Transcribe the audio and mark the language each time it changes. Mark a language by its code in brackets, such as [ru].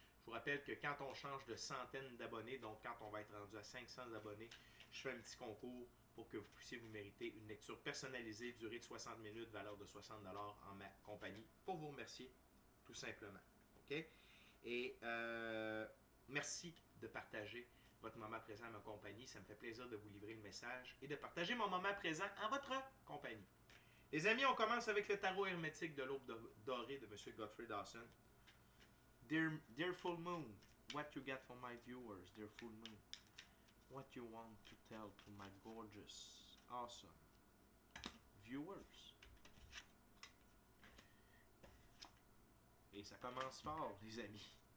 [fr] Je vous rappelle que quand on change de centaines d'abonnés, donc quand on va être rendu à 500 abonnés, je fais un petit concours pour que vous puissiez vous mériter une lecture personnalisée, durée de 60 minutes, valeur de 60$ en ma compagnie, pour vous remercier, tout simplement. OK? Et merci de partager votre moment présent à ma compagnie. Ça me fait plaisir de vous livrer le message et de partager mon moment présent en votre compagnie. Les amis, on commence avec le tarot hermétique de l'aube dorée de M. Godfrey Dawson. [en] Dear Full Moon, what you got for my viewers, Dear Full Moon? What you want to tell to my gorgeous, awesome viewers? [fr] Et ça commence fort, les amis.